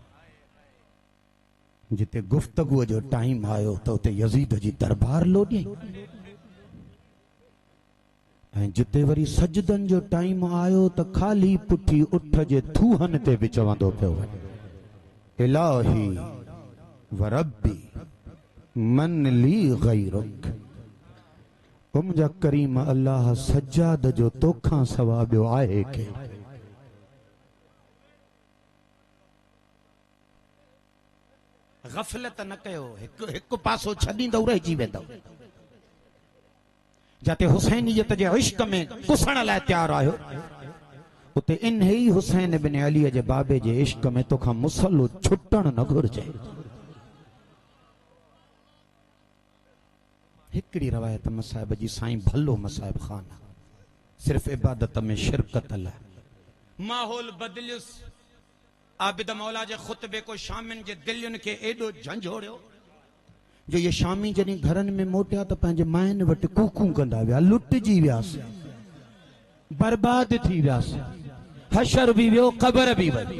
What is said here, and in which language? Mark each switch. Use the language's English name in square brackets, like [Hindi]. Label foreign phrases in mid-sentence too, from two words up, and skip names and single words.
[Sindhi] जिते गुफ़्तगूअ जो टाइम आयो त उते यज़ीद जी दरबार लोॾी, ऐं जिते वरी सजदनि जो टाइम आयो त खाली पुठी उठ जे थूहन ते बि चवंदो पियो वञे, [Arabic] إلهي وربي من لي غيرك, [Sindhi] ओ मुंहिंजा करीम अल्लाह सजाद जो तोखां सवा ॿियो आहे के। गफ़लत न कयो, हिकु पासो छॾींदव रहिजी वेंदव। जाते हुसैनियत जे इश्क में कुसण लाइ तैयार आयो, उते इन ही हुसैन बिन अली जे बाबे जे इश्क में तोखां मुसलो छुटण न घुर्जे। हिकड़ी रवायत मसाहिब जी साईं भलो मसाहिब खाना सिर्फ इबादत में शिरकत लाइ। माहौल बदलियुस, आबिद मौला जे खुतबे को शामिन जे दिलियुनि खे एॾो झंझोड़ियो जो ये शामी जॾहिं घरनि में मोटिया त पंहिंजे माइनि वटि कूकू कंदा विया, लुटिजी वियासीं, बर्बाद थी वियासीं, हशर बि वियो, क़बर बि वई।